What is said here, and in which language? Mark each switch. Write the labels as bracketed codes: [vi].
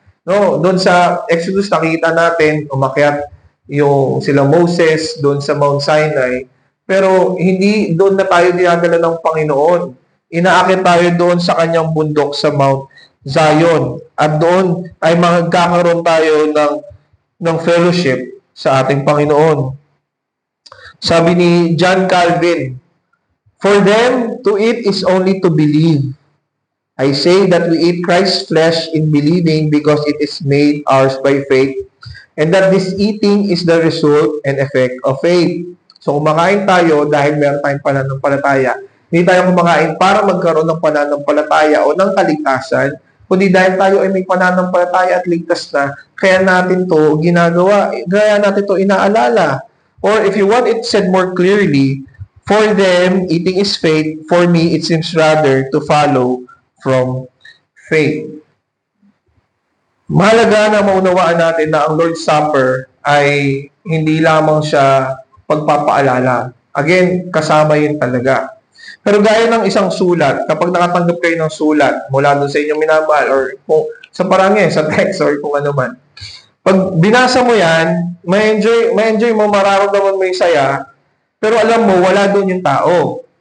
[tl] No, doon sa Exodus nakita natin umakyat yung sila Moses doon sa Mount Sinai. Pero hindi doon na tayo dinadala ng Panginoon. Inaakit tayo doon sa kanyang bundok sa Mount Zion. At doon ay magkakaroon tayo ng fellowship sa ating Panginoon. Sabi ni [en] John Calvin, "For them, to eat is only to believe. I say that we eat Christ's flesh in believing because it is made ours by faith, and that this eating is the result and effect of faith." [tl] So kumakain tayo dahil meron tayong pananampalataya. Hindi tayo kumakain para magkaroon ng pananampalataya o ng kaligtasan, kundi dahil tayo ay may pananampalataya at ligtas na, kaya natin to ginagawa, kaya natin to inaalala. [en] Or if you want it said more clearly, for them, eating is faith. For me, it seems rather to follow from faith. [tl] Mahalaga na maunawaan natin na ang Lord's Supper ay hindi lamang siya pagpapaalala. Again, kasama yun talaga. Pero gaya ng isang sulat, kapag nakatanggap kayo ng sulat mula doon sa inyong minamahal or kung sa parangay, sa text or kung ano man, pag binasa mo yan, may-enjoy mo, mararamdaman mo yung saya, pero alam mo, wala doon yung tao.